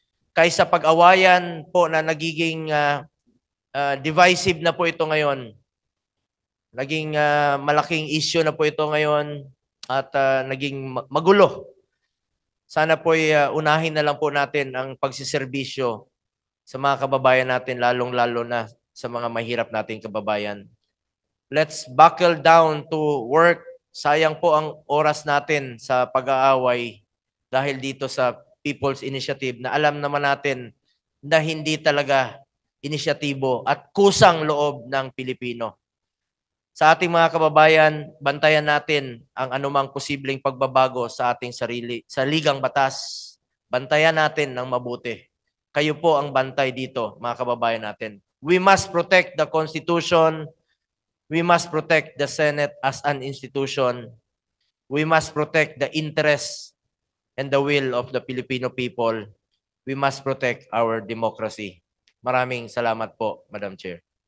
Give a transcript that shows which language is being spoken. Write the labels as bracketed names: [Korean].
[Filipino] Kaysa pag-awayan po na nagiging divisive na po ito ngayon, naging malaking issue na po ito ngayon at naging magulo. Sana po unahin na lang po natin ang pagsiservisyo sa mga kababayan natin, lalong-lalo na sa mga mahirap nating kababayan. [English] Let's buckle down to work. [Filipino] Sayang po ang oras natin sa pag-aaway dahil dito sa People's Initiative na alam naman natin na hindi talaga inisyatibo at kusang loob ng Pilipino. Sa ating mga kababayan, bantayan natin ang anumang posibleng pagbabago sa ating sarili, sa ligang batas. Bantayan natin ng mabuti. Kayo po ang bantay dito, mga kababayan natin. [English] We must protect the Constitution. We must protect the Senate as an institution. We must protect the interests and the will of the Filipino people. We must protect our democracy. [Filipino] Maraming salamat po, Madam Chair.